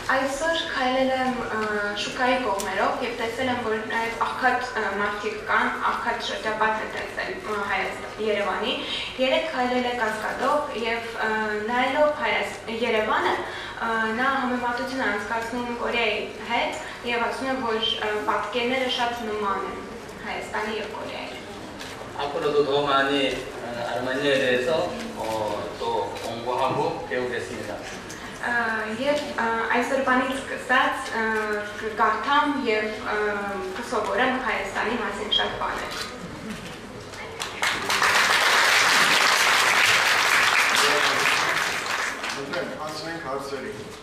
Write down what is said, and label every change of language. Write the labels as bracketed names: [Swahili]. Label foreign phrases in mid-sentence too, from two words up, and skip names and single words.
[Armenian] Այսօր քայլել եմ շուկայի կողմերով եւ տեսել եմ, որ նաեւ աղքատ մարդիկ կան, աղքատ շրջապատ է տեսել Երևանի։ Երեք քայլել է կասկադով եւ նայելով Երևանը նա համեմատություն անցկացնում Կորեայի հետ եւ ասում է, որ պատկերները շատ նման են Հայաստանի եւ Կորեայի։ [Korean] 앞으로도 더 많이 아르마니아에 대해서 또 공부하고 배우겠습니다. [Armenian] Եվ այսօրվանից սկսած կկարդամ եւ կսովորեմ Հայաստանի մասին շատ բաներ։ Անցնենք հարցերի։